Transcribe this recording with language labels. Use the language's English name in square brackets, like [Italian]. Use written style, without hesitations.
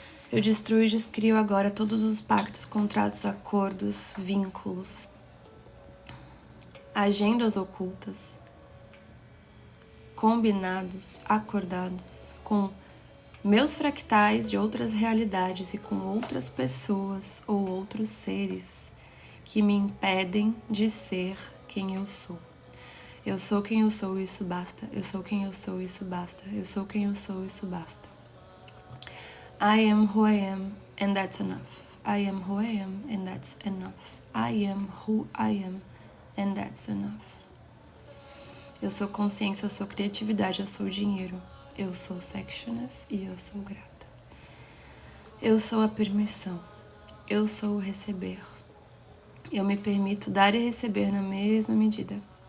[Portuguese] Eu destruo e descrio agora todos os pactos, contratos, acordos, vínculos, agendas ocultas, combinados, acordados com meus fractais de outras realidades e com outras pessoas ou outros seres que me impedem de ser quem eu sou. Eu sou quem eu sou e isso basta. Eu sou quem eu sou e isso basta. Eu sou quem eu sou e isso basta. [English] I am who I am and that's enough. I am who I am and that's enough. I am who I am and that's enough. [Portuguese] Eu sou consciência, eu sou criatividade, eu sou dinheiro. Eu sou sectionist e eu sou grata. Eu sou a permissão. Eu sou o receber. Eu me permito dar e receber na mesma medida.